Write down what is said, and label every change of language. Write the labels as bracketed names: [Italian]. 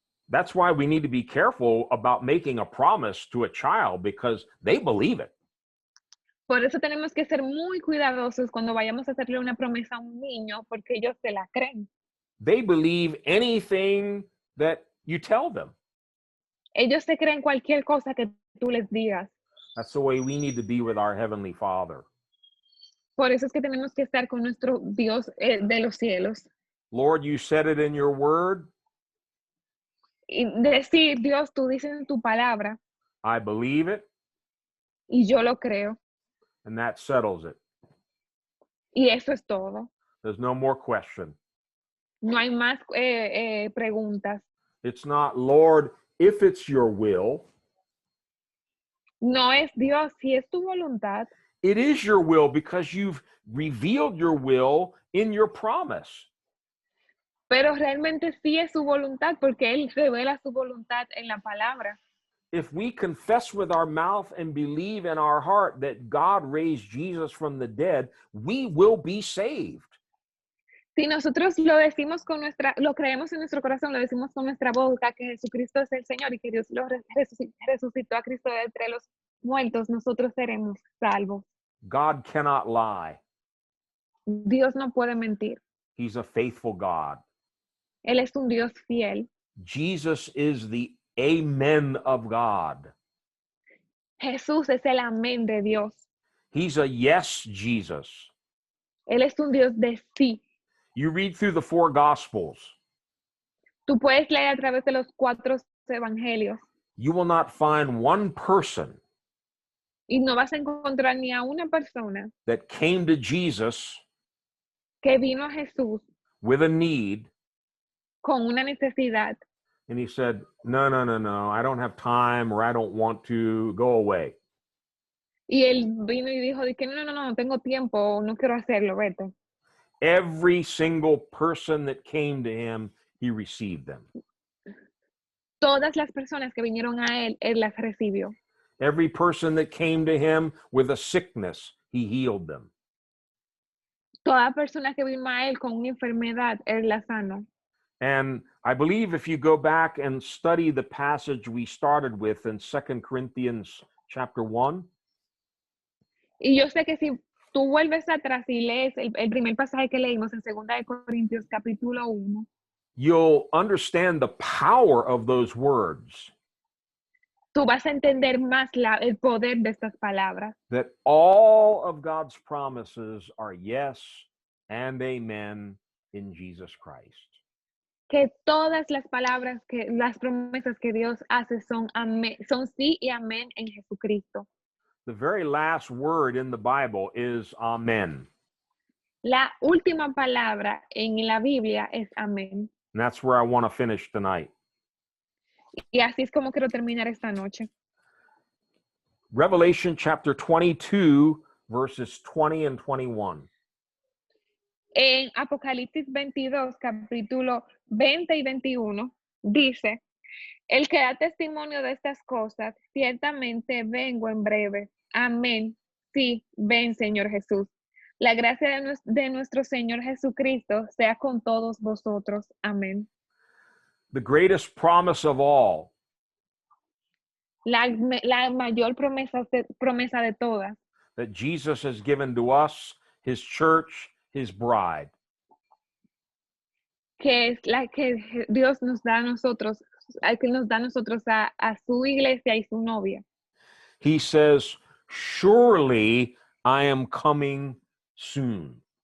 [English] That's why we need to be careful about making a promise to a child, because they believe it. [Spanish] Por eso tenemos que ser muy cuidadosos cuando vayamos a hacerle una promesa a un niño, porque ellos se la creen. [English] They believe anything that you tell them. [Spanish] Ellos se creen cualquier cosa que tú les digas. [English] That's the way we need to be with our Heavenly Father. [Spanish] Por eso es que tenemos que estar con nuestro Dios de los cielos. [English] Lord, you said it in your word. [Spanish] Y decir, Dios, tú dices en tu palabra, [English] I believe it, [Spanish] y yo lo creo. [English] and that settles it. [Spanish] Y eso es todo. [English] There's no more question. [Spanish] No hay más preguntas. [English] It's not, Lord, if it's your will. [Spanish] No es Dios, si es tu voluntad. [English] It is your will because you've revealed your will in your promise. [Spanish] Pero realmente sí es su voluntad porque Él revela su voluntad en la palabra. [English] If we confess with our mouth and believe in our heart that God raised Jesus from the dead, we will be saved. [Spanish] Si nosotros lo decimos lo creemos en nuestro corazón, lo decimos con nuestra boca que Jesucristo es el Señor y que Dios lo resucitó a Cristo de entre los muertos, nosotros seremos salvos. [English] God cannot lie. [Spanish] Dios no puede mentir. [English] He's a faithful God. [Spanish] Él es un Dios fiel. [English] Jesus is the amen of God. [Spanish] Jesús es el amén de Dios. [English] He's a yes Jesus. [Spanish] Él es un Dios de sí. [English] You read through the 4 Gospels. [Spanish] Tú puedes leer a través de los 4 evangelios [English] You will not find one person [Spanish] y no vas a encontrar ni a una persona [English] that came to Jesus [Spanish] que vino a Jesús [English] with a need [Spanish] con una necesidad [English] and he said, no, I don't have time, or I don't want to, go away. [Spanish] y él vino y dijo de que no tengo tiempo, no quiero hacerlo, vete. [English] Every single person that came to him, he received them. [Spanish] Todas las personas que vinieron a él las recibió. [English] Every person that came to him with a sickness, he healed them. [Spanish] Toda persona que vino a él con una enfermedad, él la sanó. [English] And I believe if you go back and study the passage we started with in 2 Corinthians chapter 1. [Spanish] Y yo sé que si tú vuelves atrás y lees el primer pasaje que leímos en 2 de Corintios capítulo 1, [English] you'll understand the power of those words. [Spanish] tú vas a entender más el poder de estas palabras. [English] That all of God's promises are yes and amen in Jesus Christ. [Spanish] Que todas las las promesas que Dios hace son sí y amén en Jesucristo. [English] The very last word in the Bible is amen. [Spanish] La última palabra en la Biblia es amén. [English] And that's where I want to finish tonight. [Spanish] Y así es como quiero terminar esta noche. [English] Revelation chapter 22, verses 20 and 21. [Spanish] En Apocalipsis 22, capítulo 20 y 21, dice, el que da testimonio de estas cosas, ciertamente vengo en breve. Amén. Sí, ven, Señor Jesús. La gracia de nuestro Señor Jesucristo sea con todos vosotros. Amén. [English] The greatest promise of all [Spanish] la mayor promesa de todas, [English] that Jesus has given to us, his church, his bride. [Spanish] que es la que Dios nos da a nosotros, que nos da a nosotros a su iglesia y su novia. [English] He says, surely I am coming soon.